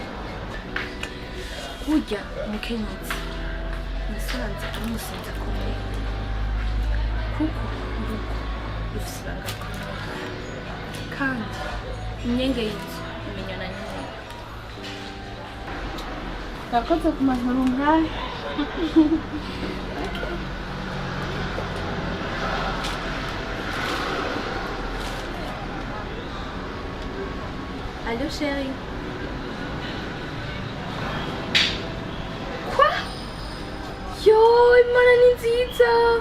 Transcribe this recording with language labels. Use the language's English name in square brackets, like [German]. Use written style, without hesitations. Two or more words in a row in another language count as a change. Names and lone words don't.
[Kinyarwanda] burya umukenyezi nasanze ari umusenzi akomeye kuko urugo rufite ibanga rikomeye kandi imyenge y'inzu imenywa na nyine nakoze ku maguru nk'aya [French] Allô chérie. Quoi? [Kinyarwanda] Yo, Imana ni nziza.